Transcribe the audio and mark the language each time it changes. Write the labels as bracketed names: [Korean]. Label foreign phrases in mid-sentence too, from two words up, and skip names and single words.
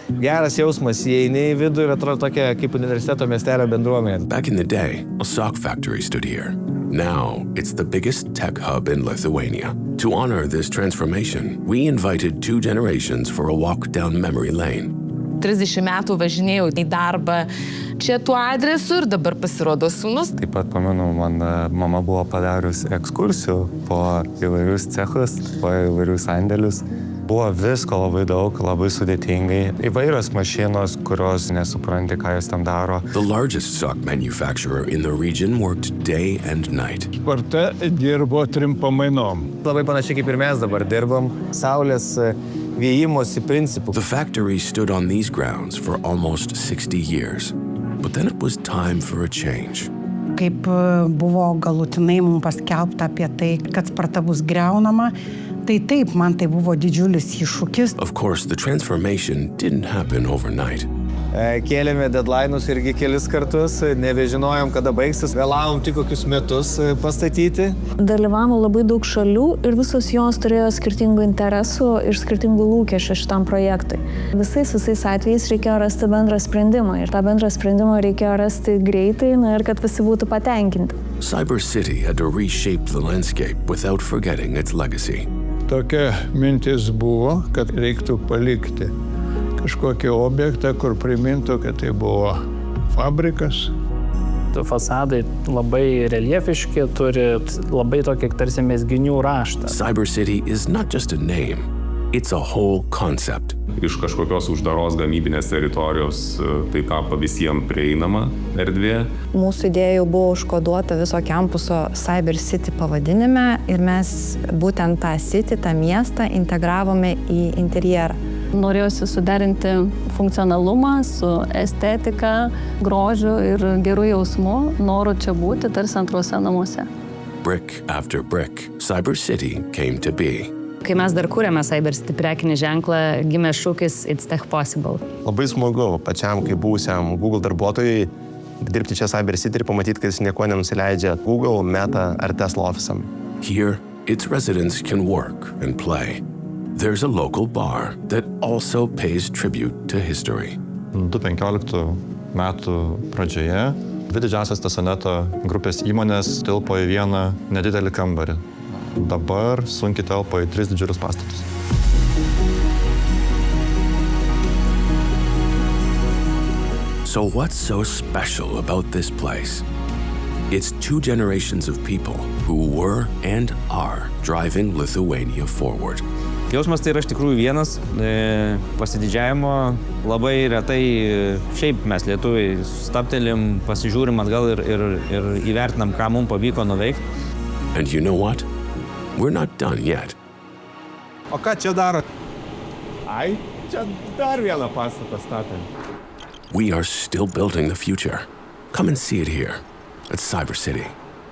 [Lithuanian] geras jausmas, įeini į vidų ir atrodo tokia kaip universiteto miestelio bendruomenė. [English] Back in the day, a sock factory stood here. Now, it's the biggest tech hub in Lithuania. To honor this transformation, we invited 2 generations for a walk down memory lane. [Lithuanian] 30 metų važinėjau į darbą čia tuo adresu ir dabar pasirodo sūnus. Taip pat pamenu, man mama buvo padarius ekskursijų po įvairius cechus, po įvairius sandėlius. Buvo visko labai daug, labai sudėtingai. Įvairios mašinos, kurios nesupranti, ką jos tam daro. [English] The largest sock manufacturer in the region worked day and night. [Lithuanian] Sparta dirbo 3 pamainom. Labai panašiai kaip ir mes dabar dirbam, saulės vėjimosi principų. [English] The factory stood on these grounds for almost 60 years. But then it was time for a change. [Lithuanian] Kaip buvo galutinai mums paskelbta apie tai, kad Sparta bus griaunama, tai taip, man tai buvo didžiulis iššūkis. [English] Of course, the transformation didn't happen overnight. [Lithuanian] Kėlėme deadline'us irgi kelis kartus, nebežinojom, kada baigsis, vėlavom tik kokius metus pastatyti. Dalyvavo labai daug šalių ir visos jos turėjo skirtingų interesų ir skirtingų lūkesčių šitam projektui. Visais atvejais reikėjo rasti bendrą sprendimą ir tą bendrą sprendimą reikėjo rasti greitai ir kad visi būtų patenkinti. [English] Cyber City had to reshape the landscape without forgetting its legacy. [Lithuanian] Tokia mintis buvo, kad reiktų palikti kažkokį objektą, kur primintų, kad tai buvo fabrikas. Fasadai labai reljefiški, turi labai tokį tarsi mezginių raštą. [English] Cyber City is not just a name, it's a whole concept. [Lithuanian] Iš kažkokios uždaros gamybinės teritorijos tai tapo visiems prieinama erdvė. Mūsų idėja jau buvo užkoduota viso kampuso Cyber City pavadinime ir mes būtent tą city, tą miestą integravome į interjerą. Norėjosi suderinti funkcionalumą su estetika, grožiu ir gerų jausmu, noru čia būti tarsi antruose namuose. [English] Brick after brick, Cyber City came to be. [Lithuanian] Kai mes dar kūrėme Cyber City prekinį ženklą, gimė šūkis [English] It's Tech Possible. [Lithuanian] Labai smagu pačiam, kaip buvusiam Google darbuotojui, dirbti čia Cyber City ir pamatyti, kad jis nieko nenusileidžia Google, Meta ar Tesla ofisam. [English] Here, its residents can work and play. There's a local bar that also pays tribute to history. [Lithuanian] 2015 metų pradžioje 2 didžiausias Tesoneto grupės įmonės tilpo į vieną nedidelį kambarį. Dabar sunkiai telpa į 3 didžiulius pastatus. [English] So what's so special about this place? It's 2 generations of people who were and are driving Lithuania forward. [Lithuanian] Jausmas tai yra iš tikrųjų vienas, pasididžiavimo, labai retai šiaip mes lietuviai stabtelim, pasižiūrim atgal ir įvertinam, ką mums pavyko nuveikti. [English] And you know what? We're not done yet. [Lithuanian] O ką čia daro? Ai, čia dar vieną pastatą statėm. [English] We are still building the future. Come and see it here at Cyber City.